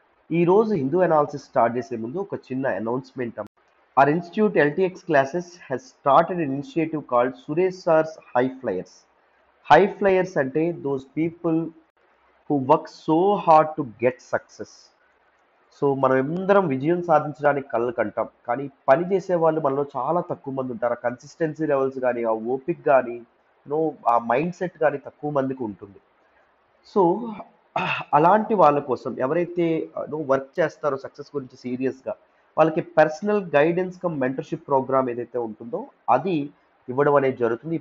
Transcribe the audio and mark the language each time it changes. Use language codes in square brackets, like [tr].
[te] ఈ రోజు Hindu analysis start చేసే ముందు ఒక చిన్న announcement. [en] Our institute LTX classes has started an initiative called Suresh Sar's High Flyers. High Flyers [te] అంటే [en] those people who work so hard to get success. [te] So మనం అందరం విజయం సాధించడానికి కళ్ళు కంటాం, కానీ పని చేసే వాళ్ళు మనలో చాలా తక్కువ మంది ఉంటారు. ఆ కన్సిస్టెన్సీ లెవెల్స్ కానీ, ఆ ఓపిక్ కానీ, ఆ మైండ్ సెట్ కానీ తక్కువ మందికి ఉంటుంది. సో అలాంటి వాళ్ళ కోసం ఎవరైతే వర్క్ చేస్తారో సక్సెస్ గురించి సీరియస్గా, వాళ్ళకి personal guidance come mentorship programme ఏదైతే ఉంటుందో అది ఇవ్వడం అనేది జరుగుతుంది.